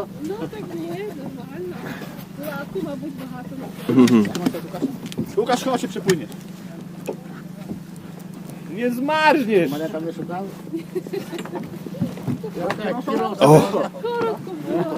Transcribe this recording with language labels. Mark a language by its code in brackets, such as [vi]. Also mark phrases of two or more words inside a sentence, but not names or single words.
[uk] Ну так ні, нормально. Лаку, мабуть, багато. [pl] Łukasz, chyba się przypłyniesz. Nie zmarzniesz! [uk] Мене там не шукали. Коротко.